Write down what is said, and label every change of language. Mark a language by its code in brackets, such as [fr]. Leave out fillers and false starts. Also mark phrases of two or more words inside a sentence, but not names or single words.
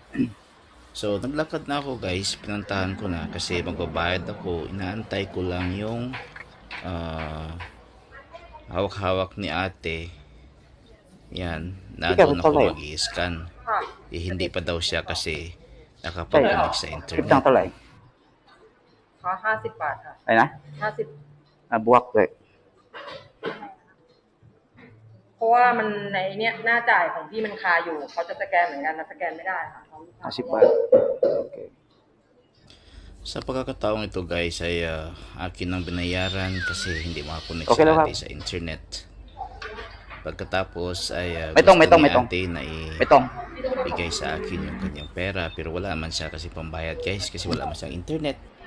[tl] So naglakad na ako guys, pinuntahan ko na kasi magbabayad ako. Inaantay ko lang yung hawak-hawak ni ate. Yan, na doon ako mag-i-scan. Hindi pa daw siya kasi nakapag-connect sa internet. [th] 50 บาทค่ะอะไรนะ50บวกเลยเพราะว่ามันในเนี้ยหน้าจ่ายของพี่มันคาอยู่เขาจะสแกนเหมือนกันนะสแกนไม่ได้ค่ะ50 บาท [tl] Okay. Sa pagkakataong ito guys ay akin ang binayaran kasi hindi makakonect si ate sa internet. Pagkatapos ay gusto ni ate na ibigay sa akin yung kanyang pera pero wala man siya kasi pambayad guys kasi wala man siyang internet.